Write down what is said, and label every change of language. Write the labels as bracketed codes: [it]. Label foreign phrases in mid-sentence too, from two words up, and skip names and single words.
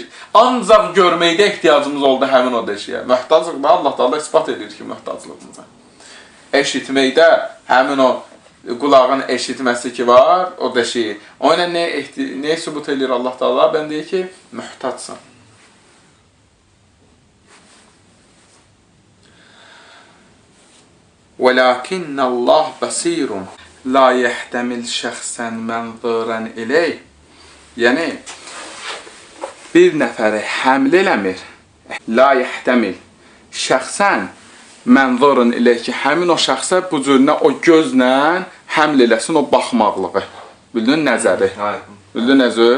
[az] Ancaq görməkdə ehtiyacımız oldu həmin o deşiyə. Möhtaclıqda Allah Taala isbat edir ki, möhtaclığımızı. Eşitməkdə həmin o qulağın eşitməsi ki var, o deşiyi. O ilə nə sübut edir Allah Taala? Ben deyir ki, möhtacsan. [ar] وَلَكِنَّ اللّٰهِ بَصِيرٌ لَا يَحْتَمِلْ شَخْصًا مَنْظُورًا إِلَيْهِ. [az] Yəni, bir nəfəri həml eləmir. [ar] لا يحتمل شخصا منظور [az] ilə ki, həmin o şəxsə bu cürünə o gözlə həml eləsin o baxmaqlığı. Bildin nəzəri? Bildin nəzər?